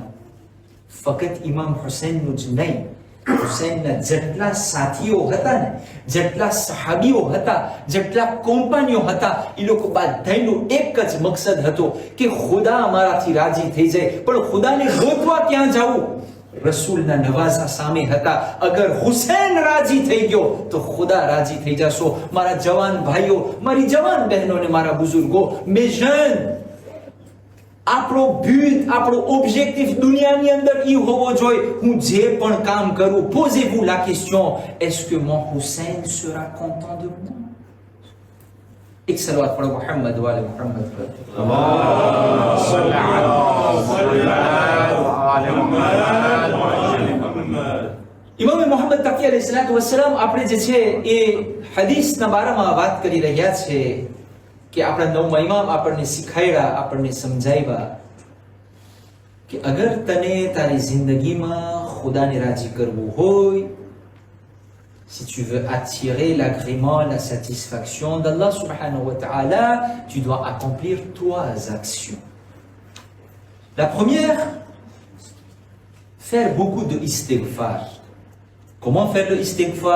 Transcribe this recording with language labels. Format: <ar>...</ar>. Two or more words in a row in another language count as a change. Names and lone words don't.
<gu>ફક્ત ઇમામ હુસૈનનું જ નહીં, હુસૈનના જેટલા સાથીઓ હતા ને, જેટલા સહાબીઓ હતા, જેટલા કોમ્પાનીઓ હતા, એ લોકો બધાનું એક જ મકસદ હતો કે ખુદા અમારાથી રાજી થઈ જાય. પણ ખુદાને ગોતવા ક્યાં જાવું? રસૂલના નવાઝા સામે હતા. અગર હુસૈન રાજી થઈ ગયો તો ખુદા રાજી થઈ જશો. મારા જવાન ભાઈઓ, મારી જવાન બહેનો ને મારા બુઝુર્ગો,</gu> <fr>mes jeunes,</fr> <gu>આપણો બ્યુટ, આપણો ઓબ્જેક્ટિવ દુનિયાની અંદર ઈ હોવો જોઈએ, હું જે પણ કામ કરું,</gu> <fr>posez-vous la question, est-ce que mon Hussein sera content de moi?</fr> <gu>એક સલવાત પઢો</gu> <ar>محمد وآل محمد</ar> <gu>પર.</gu> <ar>اللهم صل على محمد.</ar> <gu>ઇમામ મોહમ્મદ તકી</gu> <ar>عليه الصلاة والسلام</ar> <gu>આપણે જે છે એ હદીસના બારામાં વાત કરી રહ્યા છે કે આપણા નવમા ઇમામ આપણને શીખાડ્યા, આપણને સમજાવ્યા કે અગર તને તારી જિંદગીમાં ખુદાને રાજી કરવું હોય,</gu> <fr>si tu veux attirer l'agrément, la satisfaction d'Allah</fr> <ar>سبحانه وتعالى,</ar> <fr>tu dois accomplir 3 actions. La première, faire beaucoup de istighfar. Comment faire le istighfar?</fr>